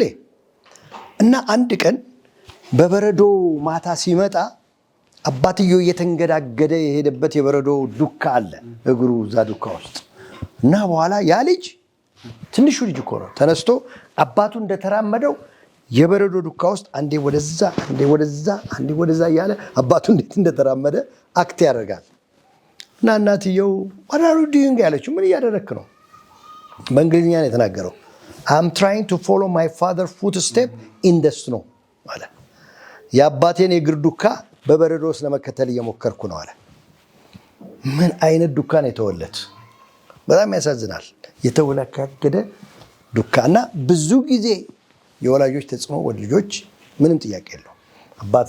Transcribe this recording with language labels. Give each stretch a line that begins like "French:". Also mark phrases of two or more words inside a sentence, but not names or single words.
Amharic: እና አንድ ቀን በበረዶ ማታ ሲመጣ አባትየው እየተንገዳገደ የሄደበት የበረዶ ዱካ አለ እግሩ እዛ ዱካ ውስጥ እና በኋላ ያ ልጅ ትንሹ ልጅ እኮ ነው ተነስቶ አባቱ እንደተራመደው የበረዶ ዱካ ውስጥ አንዴ ወደዛ አንዴ ወደዛ አንዴ ወደዛ እያለ አባቱ እንዴት እንደተራመደ አክት ያደርጋል። እና እናትየው
English: what are you doing
Amharic: ያለችው፣ ምን እያደረክ ነው? በእንግሊዝኛ ነው የተናገረው።
English: I'm trying to follow my father's footstep in the snow
Amharic: አለ። የአባቴን የእግር ዱካ በበረዶ ውስጥ ለመከተል እየሞከርኩ ነው አለ። ምን አይነት ዱካ ነው የተወለት? በጣም ያሳዝናል። የተወለካከደ ዱካ እና ብዙ ጊዜ የወላጆች ተጽዕኖ ወደ ልጆች ምንም ጥያቄ የለው። አባት